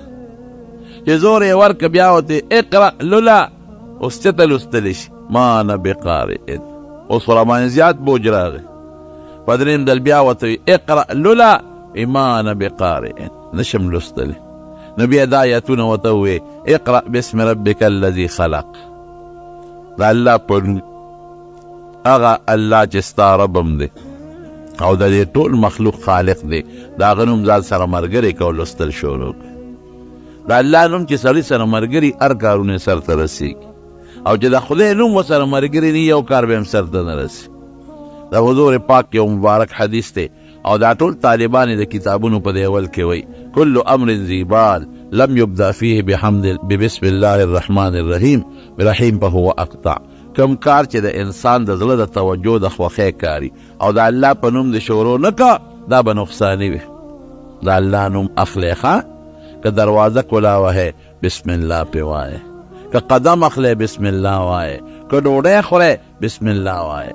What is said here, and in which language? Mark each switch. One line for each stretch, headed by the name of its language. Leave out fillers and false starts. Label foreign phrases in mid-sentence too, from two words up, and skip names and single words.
Pashto: چې زور یې ورکړه بیا ورته اقرأ لوله، اوس څه ته لوستلی شي؟
Arabic: ما انا بقارئ.
Pashto: اوس ورا باندې زیات بوج راغی. په درېیم ځل بیا ورته اقرأ لوله،
Arabic: ما انا بقارئ،
Pashto: نشم لوستلی. نو بیا دا آیتونه ورته ووایي
Arabic: اقرأ باسم ربک الذي خلق.
Pashto: د الله په نوم، هغه الله چې ستا رب هم دی او د دې ټول مخلوق خالق دی، د هغه نوم ځان سره ملګری کړه او لوستل شروع کړه. د الله نوم چې سړي سره ملګري، هر کارونه یې سرته رسېږي، او چې د خدای نوم ورسره ملګري نه، یو کار به هم سرته نه رسي. د حضور پاک یو مبارک حدیث دی او دا ټول طالبان د کتابونو په دې اول کې وایي
Arabic: کل امر ذی بال لم یبدا فیه بسم الله الرحمن الرحیم برحیم فهو اقطع.
Pashto: کم کار چې د انسان د زړه د توجه د خوښۍ کاري او د الله په نوم د شروع نه کا، دا به نقصاني وي. د الله نوم اخلی ښه، که دروازه کلاوهی
Arabic: بسم الله
Pashto: پې وایه، که قدم اخلی
Arabic: بسم الله
Pashto: وایه، که ډوډۍ خورئ
Arabic: بسم الله
Pashto: وایه.